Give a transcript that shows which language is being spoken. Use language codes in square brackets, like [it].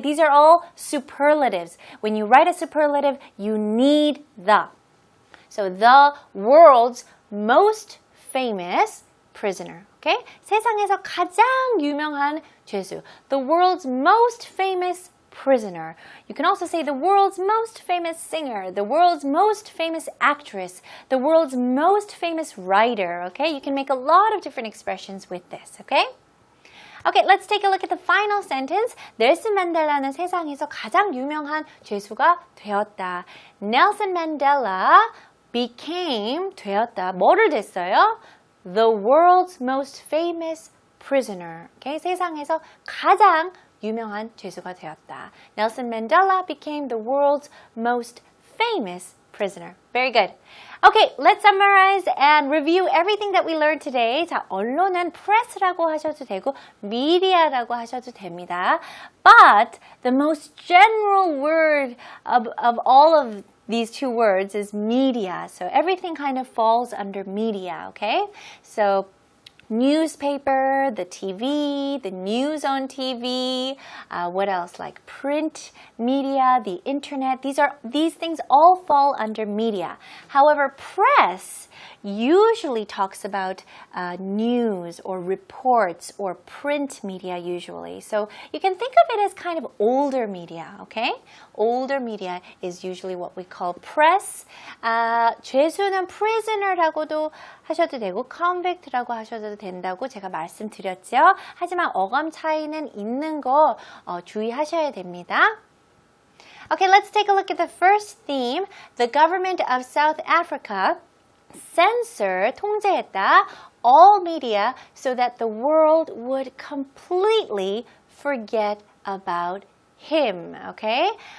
[en] These are all superlatives. When you write a superlative, you need the. So the world's most famous prisoner. Okay? [ko] 세상에서 가장 유명한 죄수. [en] The world's most famous prisoner. You can also say the world's most famous singer, the world's most famous actress, the world's most famous writer. Okay? You can make a lot of different expressions with this. Okay? Okay, let's take a look at the final sentence. [ko] 넬슨 만델라는 세상에서 가장 유명한 죄수가 되었다. [en] Nelson Mandela became [ko] 되었다. 뭐를 됐어요? [en] The world's most famous prisoner. Okay? [ko] 세상에서 가장 유명한 죄수가 되었다. [en] Nelson Mandela became the world's most famous prisoner. Very good. Okay, let's summarize and review everything that we learned today. [ko] 자, 언론은 press라고 하셔도 되고 media라고 하셔도 됩니다. [en] But the most general word of all of these two words is media. So everything kind of falls under media, okay? So newspaper, the TV, the news on TV, what else? Like print media, the internet. These things all fall under media. However, press usually talks about news or reports or print media usually. So you can think of it as kind of older media, okay? Older media is usually what we call press. [ko] 죄수는 prisoner라고도 하셔도 되고 convict라고 하셔도 된다고 제가 말씀드렸죠. 하지만 어감 차이는 있는 거 주의하셔야 됩니다. [en] Okay, let's take a look at the first theme. The government of South Africa censored, [ko] 통제했다, [en] all media so that the world would completely forget about him. Okay?